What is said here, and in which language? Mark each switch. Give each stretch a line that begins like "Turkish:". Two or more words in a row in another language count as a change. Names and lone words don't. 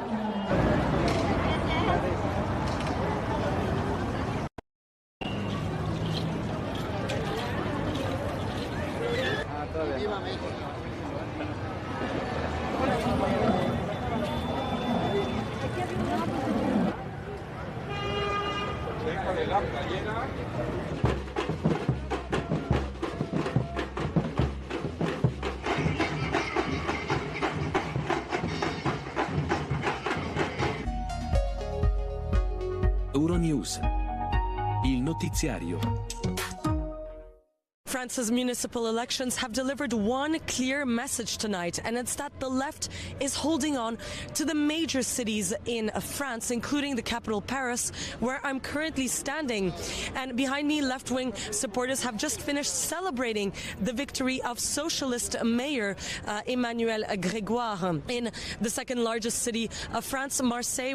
Spanish: Viva México. Déjale la playera.
Italian: Euronews, il notiziario.
English: France's municipal elections have delivered one clear message tonight, and it's that the left is holding on to the major cities in France, including the capital Paris, where I'm currently standing. And behind me, left-wing supporters have just finished celebrating the victory of socialist mayor Emmanuel Grégoire in the second largest city of France, Marseille.